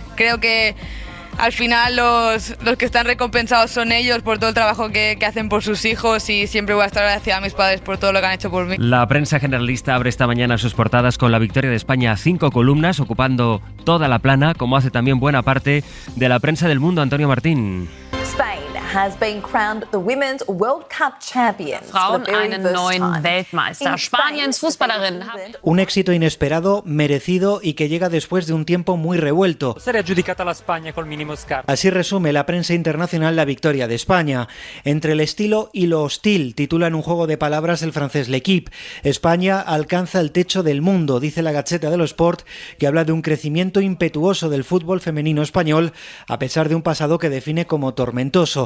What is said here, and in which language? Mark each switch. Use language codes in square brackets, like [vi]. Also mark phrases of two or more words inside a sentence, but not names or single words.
[es] Creo que al final los que están recompensados son ellos por todo el trabajo que hacen por sus hijos, y siempre voy a estar agradecida a mis padres por todo lo que han hecho por mí. La prensa generalista abre esta mañana sus portadas con la victoria de España a 5 columnas, ocupando toda la plana, como hace también buena parte de la prensa del mundo. Antonio Martín. [en] Spain has been crowned the Women's World Cup champions. [de] Frauen einen neuen Weltmeister. Spaniens Fußballerinnen haben [es] un éxito inesperado, merecido y que llega después de un tiempo muy revuelto. Así resume la prensa internacional la victoria de España. Entre el estilo y lo hostil, titulan un juego de palabras el francés L'Équipe. España alcanza el techo del mundo, dice la Gazzetta dello Sport, que habla de un crecimiento impetuoso del fútbol femenino español, a pesar de un pasado que define como tormentoso.